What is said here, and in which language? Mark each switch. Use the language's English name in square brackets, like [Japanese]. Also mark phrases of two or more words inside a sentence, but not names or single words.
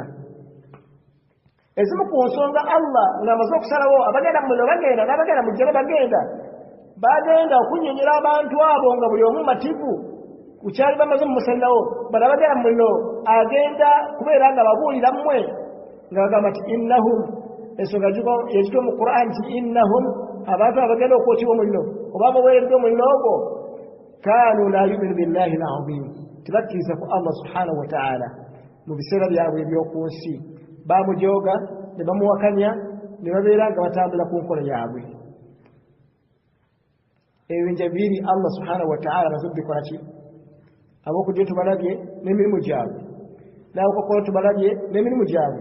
[Ganda] Ezimu ku nsonga Allah ng'amaze okusalawo abagenda mu muliro bagenda, n'abagenda mu jjana bagenda okunyonyera abantu abo nga buli omu mativu kukyali bamaze mumusalirawo. Bano abagenda mu muliro agenda kubeera nga babuulira mmwe nga bagamba nti innahum, ensonga yekitwa mu Qur'an nti innahum, abantu abagenda okwotibwa omuliro oba baweereddwa omuliro ogwo, [Arabic] كانوا لا يؤمنون بالله العظيم, [Ganda] tebakkiriza ku Allah [Arabic] سبحانه وتعالى. [Ganda] Mu biseera byabwe eby'oku nsi bamujooga ne bamuwakanya ne babeera nga batambula ku nkola yaabwe. Ebinja biri Allah [Arabic] سبحانه وتعالى [Ganda] amaze kubikola ki? Ab'okujja tubalabye n'emirimu gyabwe, n'ab'okukola tubalabye n'emirimu gyabwe.